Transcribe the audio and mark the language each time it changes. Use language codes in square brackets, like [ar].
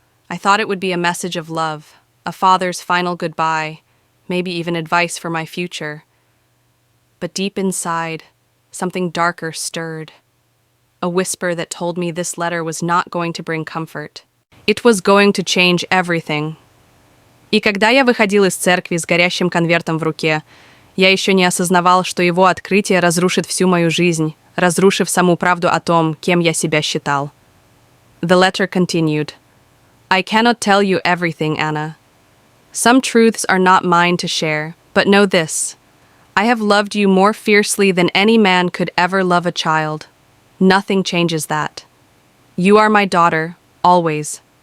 [en] I thought it would be a message of love, a father's final goodbye, maybe even advice for my future. But deep inside, something darker stirred. A whisper that told me this letter was not going to bring comfort. It was going to change everything. [ru] И когда я выходил из церкви с горящим конвертом в руке, я еще не осознавал, что его открытие разрушит всю мою жизнь, разрушив саму правду о том, кем я себя считал. [en] The letter continued. I cannot tell you everything, Anna. Some truths are not mine to share, but know this. I have loved you more fiercely than any man could ever love a child. Nothing changes that. You are my daughter, always.